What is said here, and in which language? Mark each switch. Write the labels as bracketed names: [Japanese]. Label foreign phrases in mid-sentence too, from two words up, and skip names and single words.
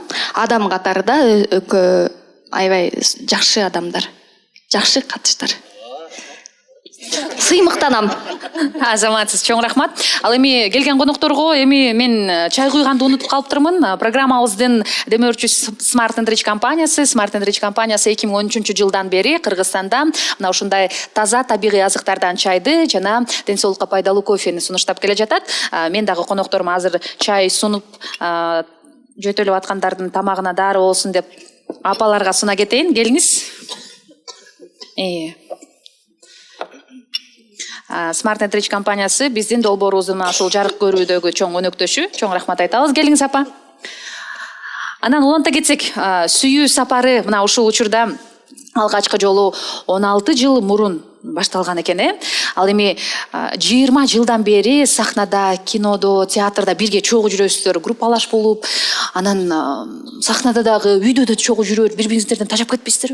[Kyrgyz] Адам катары да экөө аябай жакшы адамдар. Жакшы катыштар. Сыймыктанам. Азаматсыз, чоң рахмат. Ал эми келген конокторго эми мен чай куйганды унутуп калыптырмын. Программабыздын демөөрчү Smart and Rich компаниясы. Smart and Rich компаниясы 2013 жылдан бери Кыргызстанда мына ушундай таза табигый азыктардан чайды жана ден соолукка пайдалуу кофени сунуштап келе жатат. Мен дагы конокторума азыр чай сунуп жөтөлүп аткандардын тамагына дары болсун деп апаларга суна кетейин. Келиңиз. Smart and Rich компаниясы биздин долбоорубуздун ушул жарык көрүүдөгү чоң өнөктөшү. Чоң рахмат айтабыз. Келиңиз апа. Анан уланта кетсек, сүйүү сапары мына ушул учурда алгачкы жолу 16 жыл мурун башталган экен. Ал эми 20 жылдан бери сахнада, кинодо, театрда бирге чогуу жүрөсүздөр, группалаш болуп, анан сахнада дагы, үйдө да чогуу жүрөт, бири-бириңиздерден тажап кетпейсиздерби?